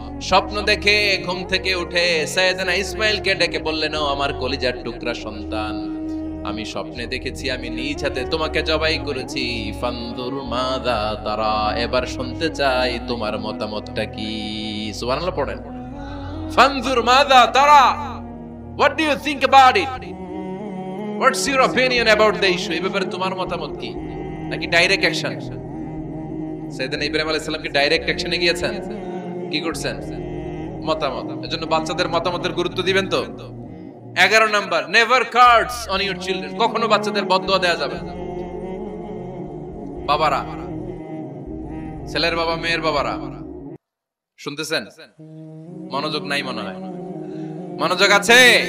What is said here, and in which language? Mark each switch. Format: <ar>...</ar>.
<bn>স্বপ্ন দেখে ঘুম থেকে উঠে সাইয়েদনা ইসমাঈলকে ডেকে বললেন, ও আমার কলিজার টুকরা সন্তান, আমি স্বপ্নে দেখেছি আমি নিজ হাতে তোমাকে জবাই করেছি।</bn> <ar>ফানজুর মাযা তারা,</ar> <bn>এবার শুনতে চাই তোমার মতামতটা কি। সুবহানাল্লাহ পড়েন।</bn> <ar>ফানজুর মাযা তারা,</ar> <en>what do you think about it? What's your opinion about the issue?</en> <bn>এই ব্যাপারে তোমার মতামত কি? নাকি ডাইরেক্ট অ্যাকশন? সাইয়েদনা ইব্রাহিম আলাইহিস সালাম কি ডাইরেক্ট অ্যাকশনে গিয়েছেন? কি করছেন? মতামত। এজন্য বাচ্চাদের মতামতের গুরুত্ব দিবেন তো। 11 number,</bn> <en>Never curse on your children.</en> <bn>কখনো বাচ্চাদের বদদুয়া দেয়া যাবে না। বাবারা, ছেলের বাবা মেয়ের বাবারা শুনতেছেন? মনোযোগ নাই মনে হয়। মনোযোগ আছে?</bn>